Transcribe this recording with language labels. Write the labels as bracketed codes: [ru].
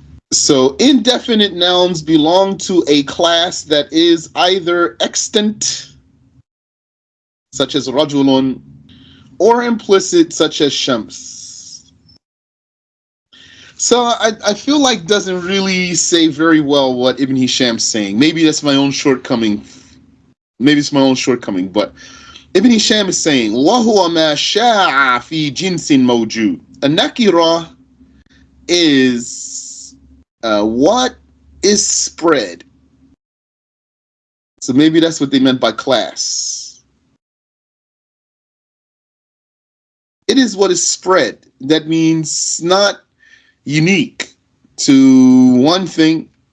[en] So indefinite nouns belong to a class that is either extant, such as rajulun, or implicit, such as shams. So I feel like doesn't really say very well what Ibn Hisham's saying. Maybe that's my own shortcoming. But Ibn Hisham is saying, [ar] وَهُوَ مَا شَاعَ فِي جِنْسٍ مَوْجُودٍ. [en] A nakira is what is spread. So maybe that's what they meant by class. It is what is spread. That means not unique to one thing.